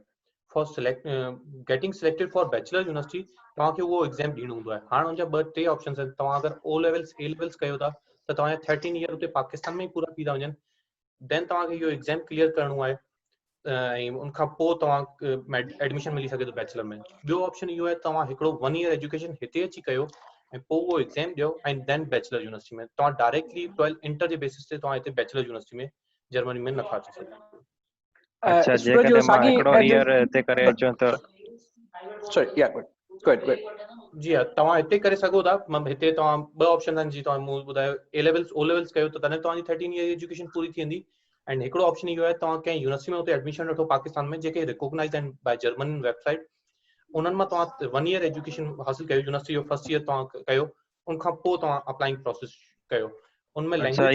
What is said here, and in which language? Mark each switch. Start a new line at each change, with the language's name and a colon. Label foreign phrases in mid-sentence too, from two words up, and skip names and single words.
English: for getting selected for bachelor university
Sindhi: तव्हांखे उहो एग्जाम ॾियणो हूंदो आहे. हाणे हुनजा ॿ टे ऑप्शंस आहिनि. तव्हां अगरि
English: O levels A levels
Sindhi: कयो था त तव्हांजा 13 इयर उते पाकिस्तान में ई पूरा थी था वञनि. देन तव्हांखे इहो एग्जाम क्लियर करणो आहे ऐं उनखां पोइ तव्हां एडमिशन मिली सघे थो बैचलर में. ॿियो ऑप्शन इहो आहे तव्हां हिकिड़ो 1
English: year education
Sindhi: हिते अची कयो ऐं पोइ उहो एग्जाम ॾियो ऐं देन
English: bachelor university
Sindhi: में. तव्हां डायरेक्टली 12 इंटर जे बेसिस ते तव्हां हिते
English: bachelor university
Sindhi: में जर्मनी में नथा अची सघो. अच्छा, जेकॾहिं मां हिकिड़ो ईयर हिते करे अचां त
English: sorry, yeah good.
Sindhi: जी हा, तव्हां हिते करे सघो था. हिते तव्हां ॿ ऑप्शन आहिनि, जी तव्हां मूं ॿुधायो
English: A levels O levels
Sindhi: कयो त तॾहिं तव्हांजी 13
English: year education
Sindhi: पूरी थी वेंदी. एंड हिकिड़ो ऑप्शन इहो आहे तव्हां कंहिं यूनिवर्सिटी में उते एडमिशन वठो पाकिस्तान में जेके रिकॉग्नाइज़ आहिनि
English: by German website.
Sindhi: उन्हनि मां तव्हां 1
English: year education
Sindhi: हासिल कयो, यूनिवर्सिटी जो
English: first year
Sindhi: तव्हां कयो, उनखां पोइ तव्हां
English: applying process
Sindhi: कयो. उनमें लैंग्वेज